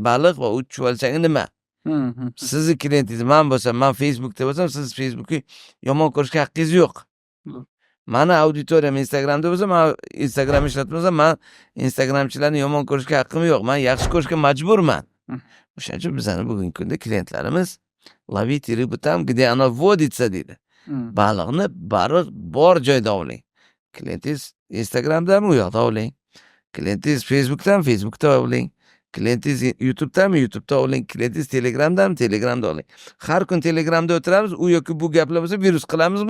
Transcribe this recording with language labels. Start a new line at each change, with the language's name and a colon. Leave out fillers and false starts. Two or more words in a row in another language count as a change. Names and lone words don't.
Uzbek: Baliq va u chuvalchangi nima? Sizning klientingiz men bo'lsam, men Facebookda bo'lsam, siz Facebookni yomon ko'rishga haqqingiz yo'q. Mani auditoriyam Instagramda bo'lsa, men Instagram ishlatmasam, men Instagramchilarni yomon ko'rishga haqqim yo'q. Men yaxshi ko'rishga majburman. O'shaning uchun bizning bugungi kunda klientlarimiz
Russian: ловите рыбу там, где она водится
Uzbek: deydi. Baliqni baliq bor joyda ovlang. Klientingiz Instagramdami, u yoqda ovlang. Klientingiz Facebookda ovlang. Klientingiz YouTube'dami, YouTube'da ovlang. Klientingiz Telegramdami, Telegramda ovlang. Har kun Telegramda o'tiramiz, u yoki bu gaplar bo'lsa virus qilamizmi?